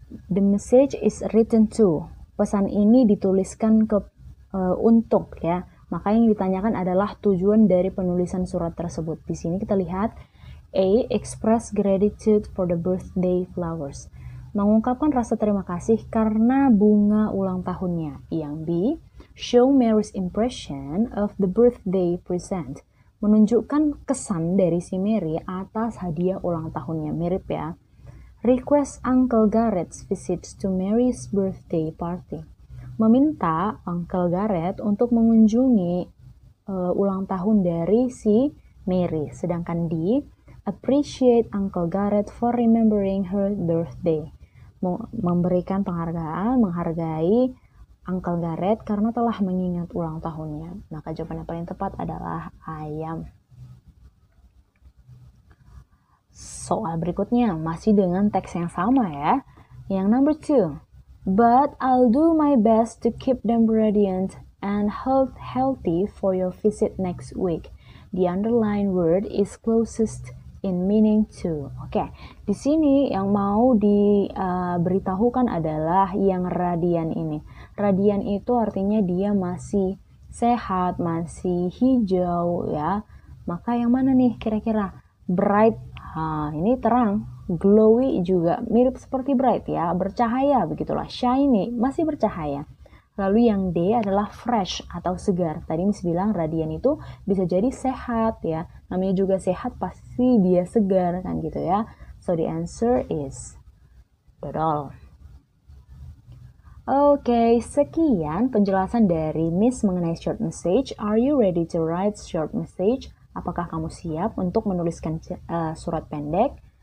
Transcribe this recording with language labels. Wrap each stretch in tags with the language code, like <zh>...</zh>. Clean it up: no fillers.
<en>The message is written to.</en> <id>Pesan ini dituliskan untuk ya. Maka yang ditanyakan adalah tujuan dari penulisan surat tersebut. Di sini kita lihat</id> <en>A. Express gratitude for the birthday flowers.</en> <id>Mengungkapkan rasa terima kasih karena bunga ulang tahunnya. Yang B.</id> <en>Show Mary's impression of the birthday present.</en> <id>Menunjukkan kesan dari si Mary atas hadiah ulang tahunnya. Mirip ya.</id> <en>Request Uncle Garrett's visits to Mary's birthday party.</en> <id>Meminta Uncle Garrett untuk mengunjungi ulang tahun dari si Mary.</id> <en>Sedangkan D, appreciate Uncle Garrett for remembering her birthday.</en> <id>Memberikan penghargaan, menghargai Uncle Garrett karena telah mengingat ulang tahunnya. Maka jawaban yang paling tepat adalah ayam. Soal berikutnya masih dengan teks yang sama ya. Yang number 2.</id> <en>But I'll do my best to keep them radiant and healthy for your visit next week. The underlined word is closest in meaning to.</en> <id>Oke, di sini yang mau diberitahukan adalah yang radian ini. Radian itu artinya dia masih sehat, masih hijau ya. Maka yang mana nih kira-kira? Bright. Ini terang. Glowy juga mirip seperti bright ya, bercahaya begitulah. Shiny, masih bercahaya. Lalu yang D adalah fresh atau segar. Tadi Miss bilang radian itu bisa jadi sehat ya. Namanya juga sehat pasti dia segar kan gitu ya.</id> <en>So the answer is dodol.</en> <id>Oke, sekian penjelasan dari Miss mengenai short message.</id> <en>Are you ready to write short message?</en> <id>Apakah kamu siap untuk menuliskan surat pendek?</id>